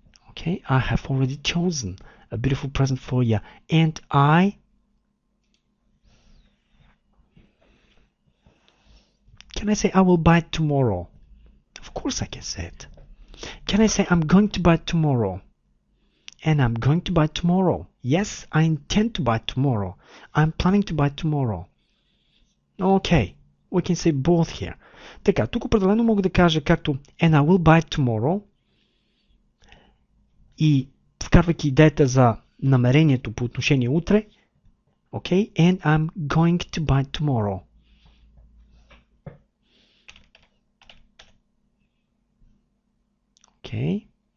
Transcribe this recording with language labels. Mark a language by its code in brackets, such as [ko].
[en] Okay, I have already chosen a beautiful present for you, and can I say I will buy it tomorrow? Of course I can say it. Can I say I'm going to buy it tomorrow? And I'm going to buy it tomorrow. Yes, I intend to buy it tomorrow. I'm planning to buy it tomorrow. Okay, we can say both here. [bg] Така, тук определено мога да кажа както [en] and I will buy it tomorrow [bg] и вкарвайки идеята за намерението по отношение утре. [en] Okay, and I'm going to buy it tomorrow. Okay.